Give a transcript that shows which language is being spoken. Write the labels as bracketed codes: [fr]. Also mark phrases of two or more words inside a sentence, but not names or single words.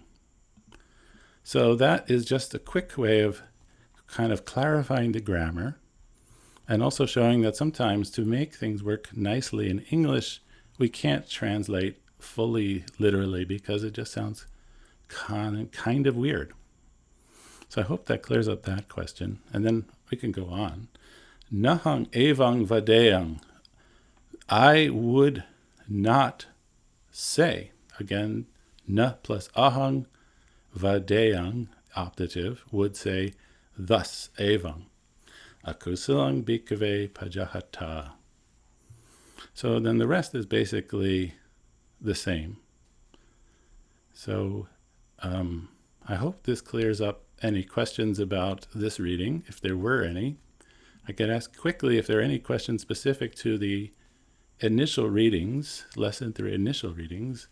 [en] So that is just a quick way of kind of clarifying the grammar and also showing that sometimes to make things work nicely in English, we can't translate fully literally because it just sounds kind of weird. So I hope that clears up that question. And then we can go on. [pi] Nahang evang vadeyang. [en] I would not say. Again, na plus ahang, vadeyang, optative, would say thus evang. [pi] Akusalang bhikkhave pajahata. [en] So then the rest is basically the same. So I hope this clears up any questions about this reading, if there were any. I could ask quickly if there are any questions specific to the initial readings, lesson 3 initial readings.